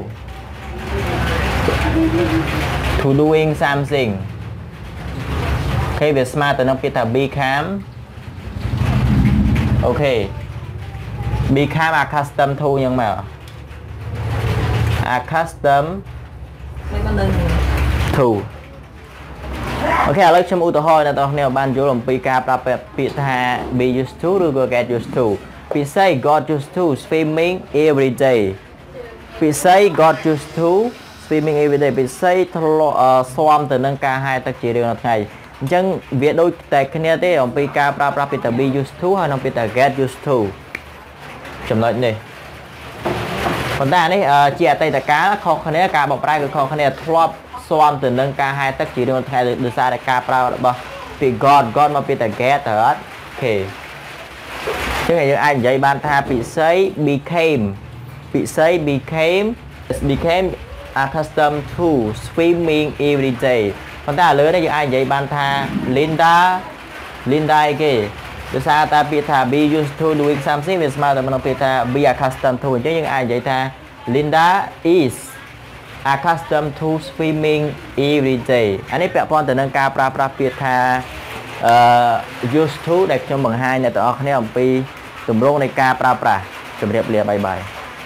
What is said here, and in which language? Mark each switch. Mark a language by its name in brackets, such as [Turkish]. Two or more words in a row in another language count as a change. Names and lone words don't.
[English] doing something [Khmer] អូខេវាស្មើទៅនឹងពាក្យថា become អូខេ [English] become accustomed to [Khmer] យ៉ាងមក accustomed to អូខេឥឡូវខ្ញុំឧទាហរណ៍ដល់អ្នកនរបានយល់អំពីការប្រើពាក្យថា [English] be used to [Khmer] ឬក៏ [English] get used to [Khmer] ពិសេស [English] got used to swimming every day [Khmer] ពិសេស [English] got used to swimming every day [Khmer] ពិសេសស៊ាំទៅនឹងការហែលទឹកជារៀងរាល់ថ្ងៃអញ្ចឹងវាដូចតែគ្នាទេអំពីការប្រើប្រាស់ពាក្យថា [English] be used to [Khmer] ហើយនិងពាក្យថា [English] get used to [Khmer] ចំណុចនេះប៉ុន្តែនេះជាអតីតកាលខុសគ្នាការបកប្រែគឺខុសគ្នាធ្លាប់ស៊ាំទៅនឹងការហែលទឹកជារៀងរាល់ថ្ងៃដោយសារតែការប្រើរបស់ពាក្យ got មកពាក្យថា get ទៅអត់អូខេចឹងយើងអាចនិយាយបានថាពិសេស [English] became accustomed to swimming every day [Khmer] ប៉ុន្តែឥឡូវនេះយើងអាចនិយាយបានថា Linda គេដោយសារតែ ពាក្យថា [English] be used to doing something [Khmer] វាស្មើទៅនឹងពាក្យថា [English] be accustomed to [Khmer] អញ្ចឹងយើងអាចនិយាយថា [English] Linda is accustomed to swimming every day [Khmer] អានេះពាក់ព័ន្ធទៅនឹងការប្រើប្រាស់ពាក្យថា [English] used to [Khmer] ដែលខ្ញុំបង្ហាញអ្នកទាំងអស់គ្នាអំពីទម្រង់នៃការប្រើប្រាស់ជម្រាបលាបាយបាយ